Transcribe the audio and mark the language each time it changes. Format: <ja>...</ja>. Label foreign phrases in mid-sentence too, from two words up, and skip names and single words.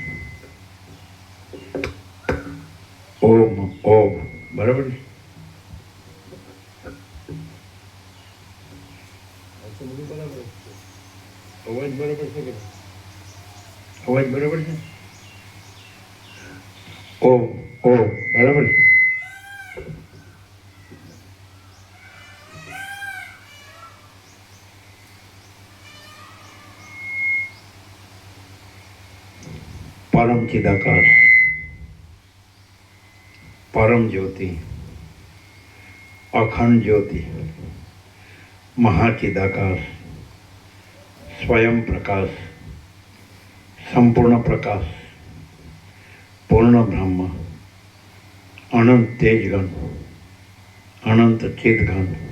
<gu>ઓમ ઓમ બરાબર અવાજ બરાબર છે કે અવાજ બરાબર છે ઓમ ઓમ બરાબર છે</gu> <sa>परम चिदाकार परम ज्योति अखंड ज्योति महाचिदाकार स्वयं प्रकाश संपूर्ण प्रकाश पूर्ण ब्रह्म अनंत तेजगण अनंत चिदघन</sa>